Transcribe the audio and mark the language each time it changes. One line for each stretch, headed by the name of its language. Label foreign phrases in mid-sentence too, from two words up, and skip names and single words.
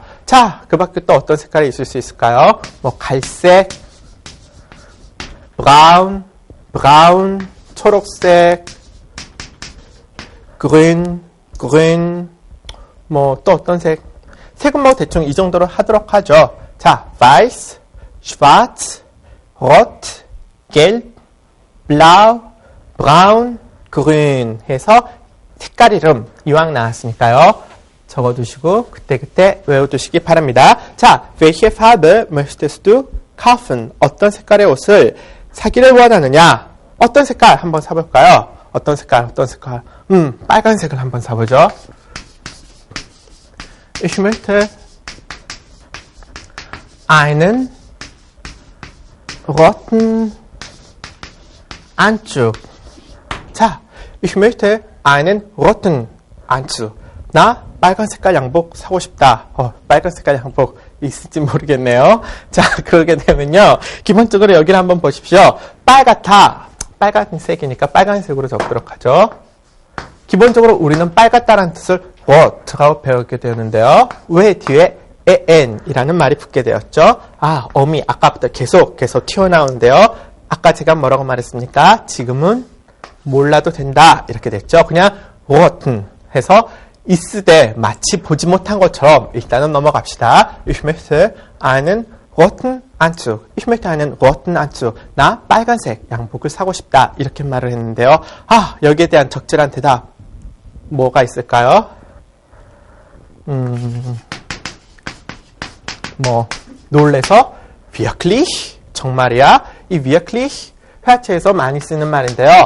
Korean: 자, 그 밖에 또 어떤 색깔이 있을 수 있을까요? 뭐 갈색, 브라운, 초록색, grün, 뭐 또 어떤 색은 뭐 대충 이 정도로 하도록 하죠. 자,
German: weiß, schwarz, rot, gelb, blau, braun, grün
Korean: 해서 색깔 이름 이왕 나왔으니까요. 적어두시고 그때 외워두시기 바랍니다. 자,
German: welche Farbe möchtest du kaufen?
Korean: 어떤 색깔의 옷을 사기를 원하느냐? 어떤 색깔 한번 사볼까요? 어떤 색깔? 빨간색을 한번 사보죠.
German: Ich möchte einen roten Anzug. 자, ich möchte einen roten Anzug.
Korean: 나 빨간 색깔 양복 사고 싶다. 빨간 색깔 양복 있을지 모르겠네요. 자, 그러게 되면요. 기본적으로 여기를 한번 보십시오. 빨간색이니까 빨간색으로 적도록 하죠. 기본적으로 우리는 빨갛다라는 뜻을 rot라고 배우게 되는데요. 왜 뒤에 en이라는 말이 붙게 되었죠? 어미 아까부터 계속 튀어나오는데요. 아까 제가 뭐라고 말했습니까? 지금은 몰라도 된다. 이렇게 됐죠. 그냥 roten 해서 있으되 마치 보지 못한 것처럼 일단은 넘어갑시다.
German: Ich möchte einen roten Anzug. Ich möchte einen roten Anzug.
Korean: 나 빨간색 양복을 사고 싶다. 이렇게 말을 했는데요. 여기에 대한 적절한 대답 뭐가 있을까요? 놀래서 wirklich? 정말이야? 이 wirklich 회화체에서 많이 쓰는 말인데요.